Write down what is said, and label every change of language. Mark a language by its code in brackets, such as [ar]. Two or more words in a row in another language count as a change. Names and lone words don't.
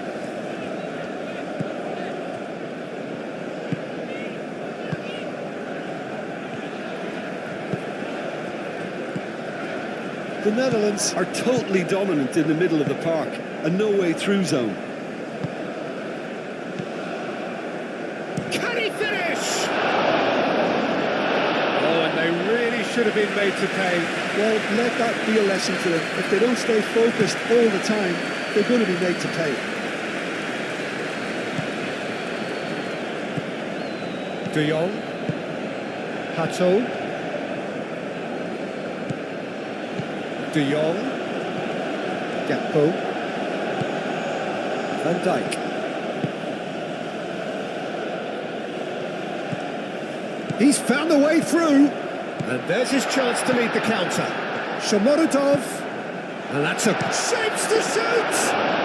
[en] The Netherlands are totally dominant in the middle of the park, a no-way through zone. Can he finish? Oh, and they really should have been made to pay. Well, let that be a lesson to them. If they don't stay focused all the time, they're going to be made to pay. De Jong. Hato. De Jong. Gakpo. Van Dijk. He's found the way through. And there's his chance to lead the counter. Shomorodov. And that's a chance to shoot!